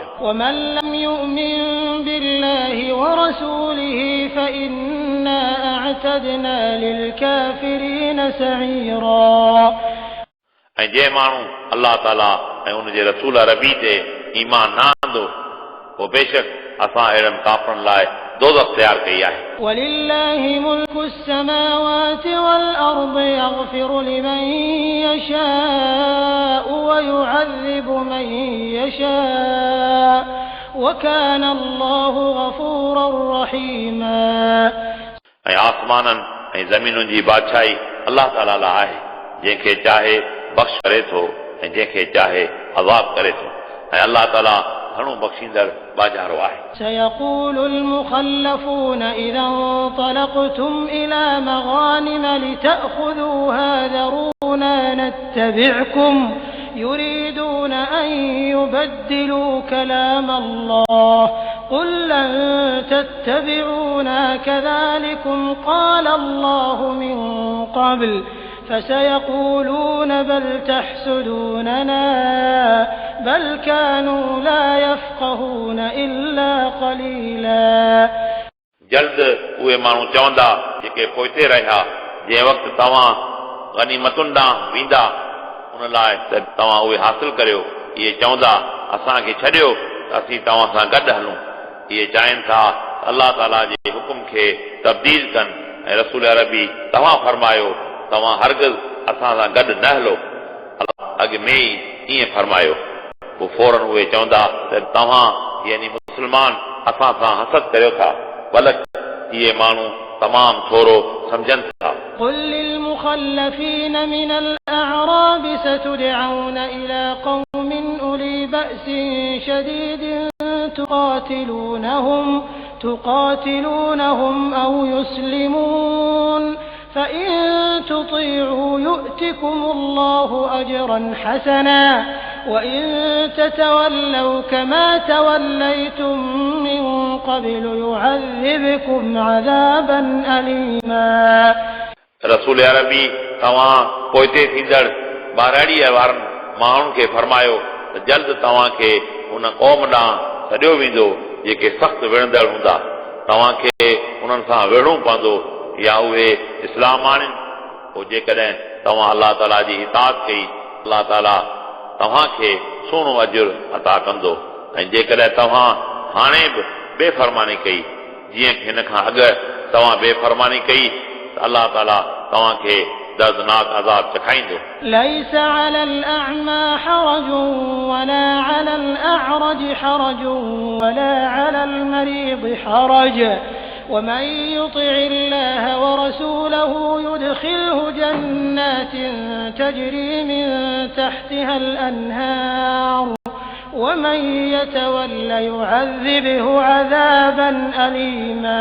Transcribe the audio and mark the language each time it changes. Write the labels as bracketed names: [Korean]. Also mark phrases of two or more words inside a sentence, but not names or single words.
[Arabic] ومن لم يؤمن بالله ورسوله فإنا أعتدنا للكافرين سعيرا [Sindhi] ऐं जंहिं माण्हू अलाह ताला ऐं उनजे रसूल अरबी ते ईमान न आंदो पोइ बेशक असां अहिड़नि काफ़रनि लाइ दोज़ख तयार कई आहे [Arabic] ولله ملك السماوات والأرض يغفر لمن يشاء ويعذب من يشاء وكان الله غفورا رحيما [Sindhi] ऐं आसमाननि ऐं ज़मीनुनि जी बादशाही अलाह ताला लाइ आहे जंहिंखे चाहे बख़्श करे थो ऐं जंहिंखे चाहे अज़ाब करे थो ऐं अलाह ताला घणो बख़्शींदड़ बाजारो आहे [Arabic] سيقول المخلفون إذا انطلقتم إلى مغانم لتأخذوها ذرونا نتبعكم يريدون أن يبدلوا كلام الله قل لن تتبعونا كذلكم قال الله من قبل فسيقولون بل تحسدوننا بل كانوا لا يفقهون إلا قليلا [Sindhi] जल्द उहे माण्हू चवंदा जेके पोइते रहिया जंहिं वक़्तु तव्हां गनीमतुनि ॾांहुं वेंदा उन लाइ त तव्हां उहे हासिल करियो इहे चवंदा असांखे छॾियो त असीं तव्हां सां गॾु हलूं इहे चाहिनि था अलाह ताला जे हुकुम खे तब्दील कनि ऐं रसूल अरबी तव्हां फरमायो तव्हां हरगिज़ असां सां गॾु न हलो अॻु में ई ईअं फरमायो पोइ फौरन उहे चवंदा त तव्हां यानी मुस्लमान असां सां हसद करियो था बलक इहे माण्हू तमामु थोरो सम्झनि था [Arabic] قل للمخلفين من الأعراب ستدعون إلى قوم أولي بأس شديد تقاتلونهم أو يسلمون فإن تطيعوا يؤتكم الله أجرا حسنا وإن تتولوا كما توليتم من قبل يعذبكم عذابا أليما [Sindhi] रसूल अरबी तव्हां पोइते थींदड़ ॿारड़ीअ वारनि माण्हुनि खे फरमायो त जल्द तव्हांखे उन क़ौम ॾांहुं सॼो वेंदो जेके सख़्तु विढ़ंदड़ हूंदा तव्हांखे उन्हनि सां विढ़णो पवंदो या उहे इस्लाम आणनि पोइ जेकॾहिं तव्हां अलाह ताला जी इताअत कई अलाह ताला तव्हांखे सुहिणो अजुर अता कंदो ऐं जेकॾहिं तव्हां हाणे बि बेफ़रमानी कई जीअं हिन खां अॻु तव्हां बेफ़रमानी कई त अलाह ताला तव्हांखे दर्दनाक अज़ाब चखाईंदो [Arabic] ليس على الأعمى حرج ولا على الأعرج حرج ولا على المريض حرج ومن يطع الله ورسوله يدخله جنات تجري من تحتها الأنهار ومن يتول يعذبه عذابا أليما